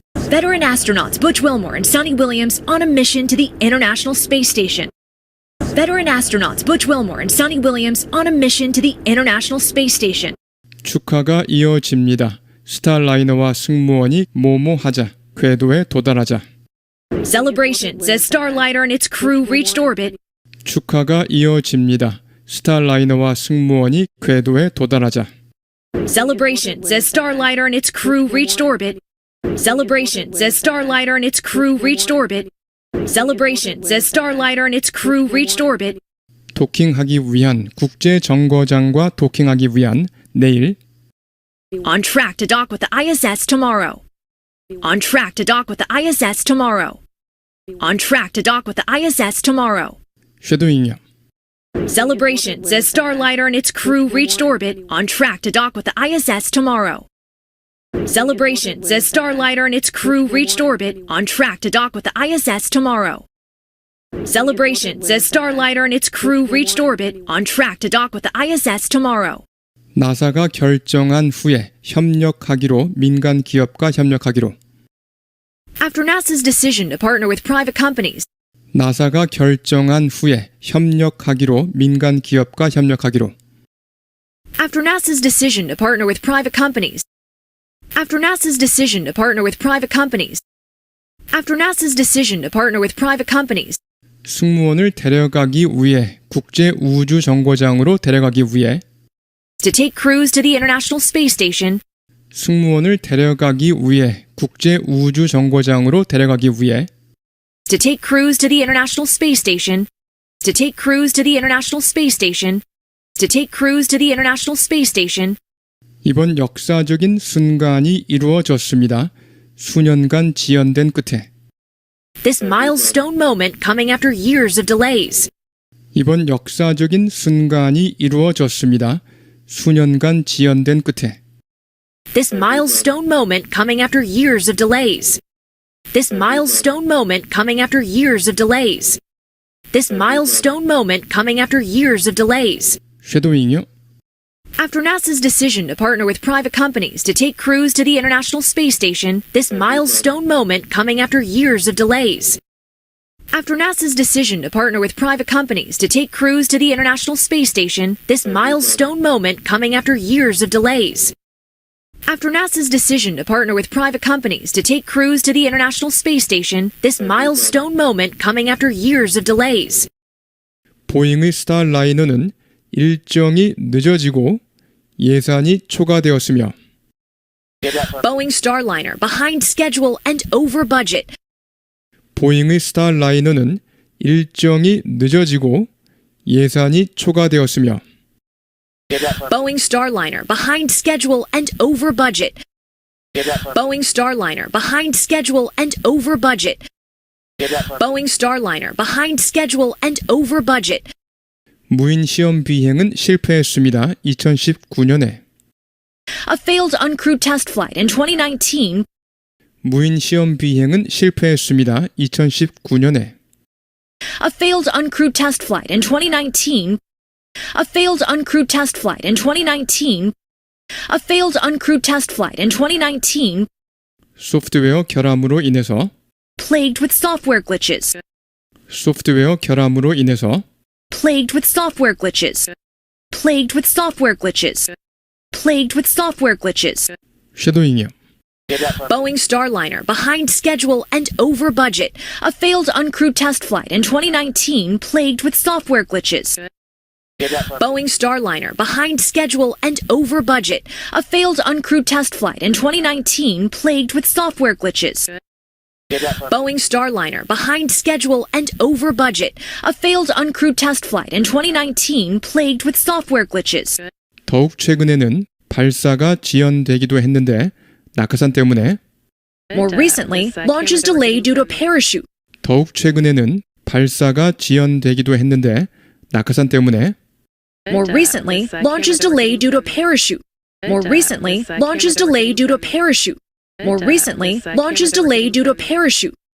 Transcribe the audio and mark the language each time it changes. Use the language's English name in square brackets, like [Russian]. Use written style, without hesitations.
[English] Veteran astronauts Butch Wilmore and Sonny Williams on a mission to the International Space Station. Veteran astronauts Butch Wilmore and Sonny Williams on a mission to the International Space Station. [Korean] 축하가 이어집니다. 스타라이너와 승무원이 뭐뭐하자. 궤도에 도달하자. [English] Celebrations as Starliner and its crew reached orbit. [Korean] 축하가 이어집니다. 스타라이너와 승무원이 궤도에 도달하자. [English] Celebrations as Starliner and its crew reached orbit. Celebrations as Starliner and its crew reached orbit. Celebrations as Starliner and its crew reached orbit. [Korean] 도킹하기 위한 국제 정거장과 도킹하기 위한 내일 [English] On track to dock with the ISS tomorrow. On track to dock with the ISS tomorrow. On track to dock with the ISS tomorrow. [Korean] 쉐도잉이요. [English] Celebrations as Starliner and its crew reached orbit. On track to dock with the ISS tomorrow. Celebrations as Starliner and its crew reached orbit. On track to dock with the ISS tomorrow. Celebrations as Starliner and its crew reached orbit. On track to dock with the ISS tomorrow. [Korean] 나사가 결정한 후에 협력하기로 민간 기업과 협력하기로 [English] After NASA's decision to partner with private companies, [Korean] 나사가 결정한 후에 협력하기로 민간 기업과 협력하기로 [English] after NASA's decision to partner with private companies, after NASA's decision to partner with private companies, after NASA's decision to partner with private companies, [Korean] 승무원을 데려가기 위해 국제 우주 정거장으로 데려가기 위해 [English] to take crews to the International Space Station, [Korean] 승무원을 데려가기 위해 국제 우주 정거장으로 데려가기 위해 [English] to take crews to the International Space Station, to take crews to the International Space Station, to take crews to the International Space Station, [Korean] 이번 역사적인 순간이 이루어졌습니다. 수년간 지연된 끝에 [English] this milestone moment coming after years of delays. [Korean] 이번 역사적인 순간이 이루어졌습니다. 수년간 지연된 끝에 [English] This milestone moment coming after years of delays. This milestone moment coming after years of delays. This milestone moment coming after years of delays. [Korean] 쉐도잉이요. [English] After NASA's decision to partner with private companies to take crews to the International Space Station, this milestone moment coming after years of delays. After NASA's decision to partner with private companies to take crews to the International Space Station, this milestone moment coming after years of delays. After NASA's decision to partner with private companies to take crews to the International Space Station, this milestone moment coming after years of delays. [Korean] 보잉의 스타라이너는 일정이 늦어지고 예산이 초과되었으며 [English] Boeing Starliner behind schedule and over budget. [Korean] 보잉의 스타라이너는 일정이 늦어지고 예산이 초과되었으며 [English] Boeing Starliner behind schedule and over budget. Boeing Starliner behind schedule and over budget. Boeing Starliner behind schedule and over budget. [Korean] 무인 시험 비행은 실패했습니다. 2019년에 [English] A failed uncrewed test flight in 2019. [Korean] 무인 시험 비행은 실패했습니다. 2019년에 [English] A failed uncrewed test flight in 2019. A failed uncrewed test flight in 2019. A failed uncrewed test flight in 2019. [Korean] 소프트웨어 결함으로 인해서 [English] Plagued with software glitches. [Korean] 소프트웨어 결함으로 인해서 [English] Plagued with software glitches. Plagued with software glitches. Plagued with software glitches. [Korean] 쉐도잉이요. [English] Boeing Starliner behind schedule and over budget. A failed uncrewed test flight in 2019 plagued with software glitches. Boeing Starliner behind schedule and over budget. A failed uncrewed test flight in 2019 plagued with software glitches. Boeing Starliner behind schedule and over budget. A failed uncrewed test flight in 2019 plagued with software glitches. [Korean] 더욱 최근에는 발사가 지연되기도 했는데 낙하산 때문에 [English] More recently, launch is delayed due to a parachute. [Korean] 더욱 최근에는 발사가 지연되기도 했는데 낙하산 때문에 [English] More recently, launch is delayed due to a parachute. More recently, launch is delayed due to a parachute. More recently, launch is delayed due to a parachute.